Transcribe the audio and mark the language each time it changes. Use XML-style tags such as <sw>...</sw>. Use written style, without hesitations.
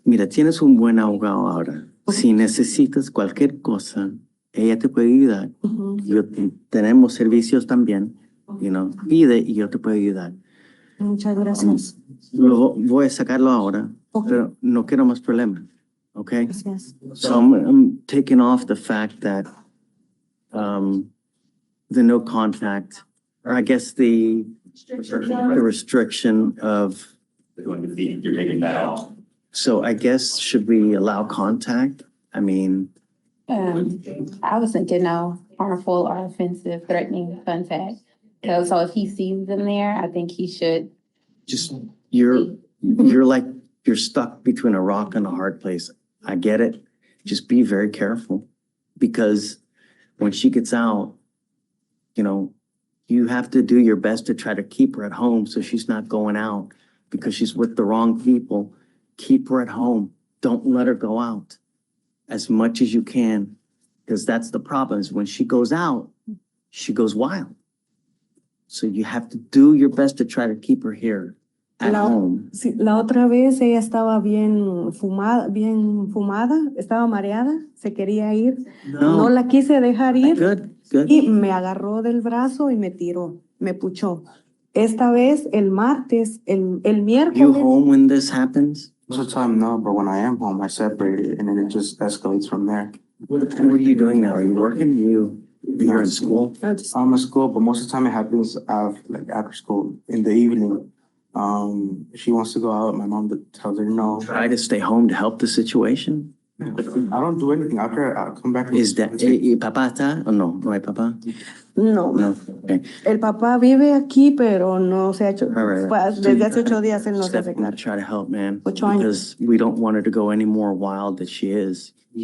<es>Tienes un buen abogado ahora. Si necesitas cualquier cosa, ella te puede ayudar. Tenemos servicios también, pide y yo te puedo ayudar. Muchas gracias. Voy a sacarlo ahora, pero no quiero más problemas.</es> <en>Okay.</en> <es>Gracias.</es> <en>So I'm taking off the fact that the no contact, or I guess the restriction of. You're taking that off. So I guess, should we allow contact? I mean. I was thinking no harmful or offensive threatening contact. So if he sees them there, I think he should. Just, you're stuck between a rock and a hard place. I get it. Just be very careful, because when she gets out, you have to do your best to try to keep her at home so she's not going out because she's with the wrong people. Keep her at home. Don't let her go out as much as you can, because that's the problem, is when she goes out, she goes wild. So you have to do your best to try to keep her here.</en> <es>Sí, la otra vez ella estaba bien fumada, estaba mareada, se quería ir. No la quise dejar ir.</es> <en>Good.</en> <es>Y me agarró del brazo y me tiró, me puchó. Esta vez, el martes, el miércoles.</es> <en>You home when this happens? Most of the time, no, but when I am home, I separate it and then it just escalates from there. What are you doing now? Are you working? You're in school? I'm in school, but most of the time it happens like after school in the evening. She wants to go out. My mom tells her no. Try to stay home to help the situation? I don't do anything. After I come back. Is that,</en> <es>papá está o no? ¿No hay papá?</es> <en>No. No, okay.</en> <es>El papá vive aquí, pero no se ha hecho,</es> <en>Right.</en> <es>pues, desde hace 8 días él no se hace</es> <en>Steph, I'm gonna</en> <es>cargo.</es> <en>try to help, man.</en> <es>8 años.</es> <en>Because we don't want her to go any more wild than she is.</en>